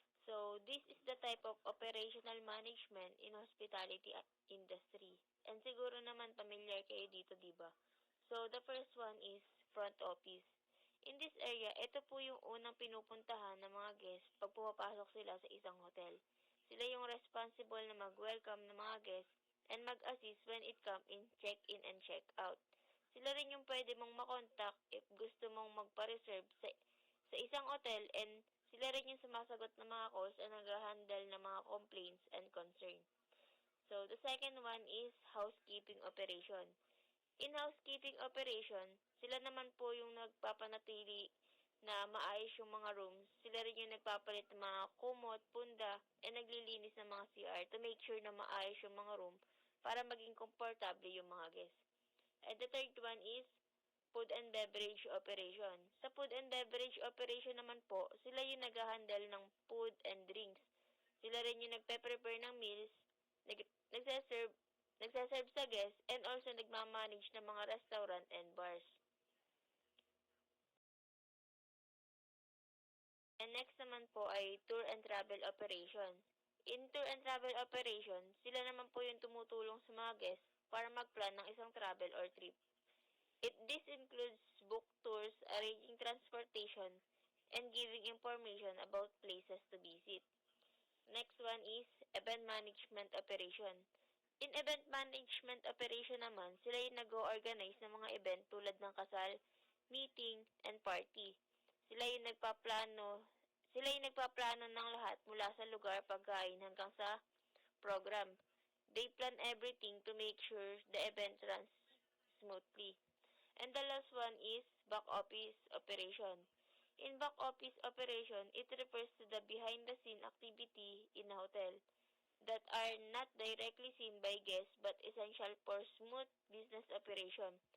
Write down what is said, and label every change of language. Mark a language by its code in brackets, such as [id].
[en] So, this is the type of operational management in hospitality industry. And [tl] siguro naman familiar kayo dito, di ba? [en] So, the first one is front office. In this area, [tl] ito po yung unang pinupuntahan ng mga guests pag pumapasok sila sa isang hotel. Sila yung responsible na mag-welcome ng mga guests and mag-assist [en] when it come in check-in and check-out. [tl] Sila rin yung pwede mong makontak if gusto mong magpa-reserve sa isang hotel, and sila rin yung sumasagot ng mga calls and nag-handle ng mga complaints and concern. [en] So, the second one is housekeeping operation. In housekeeping operation, [tl] sila naman po yung nagpapanatili na maayos yung mga rooms. Sila rin yung nagpapalit ng mga kumot, punda, and naglilinis ng mga CR [en] to make sure [tl] na maayos yung mga room para maging komportable yung mga guests. [en] And the third one is food and beverage operation. [tl] Sa food and beverage operation naman po, sila yung nag-handle ng food and drinks. Sila rin yung nagpe-prepare ng meals, nagsaserve sa guests, and also nagmamanage ng mga restaurant and bars. And next naman po ay tour and travel operation. [en] In tour and travel operation, [tl] sila naman po yung tumutulong sa mga guests para mag-plan ng isang travel or trip. [en] This includes book tours, arranging transportation, and giving information about places to visit. Next one is event management operation. In event management operation [tl] naman, sila yung nag-organize ng mga event tulad ng kasal, meeting, and party. Sila yung nagpaplano ng lahat mula sa lugar, pagkain hanggang sa program. [en] They plan everything to make sure the event runs smoothly. And the last one is back office operation. In back office operation, it refers to the behind-the-scene activity in a hotel that are not directly seen by guests but essential for smooth business operation.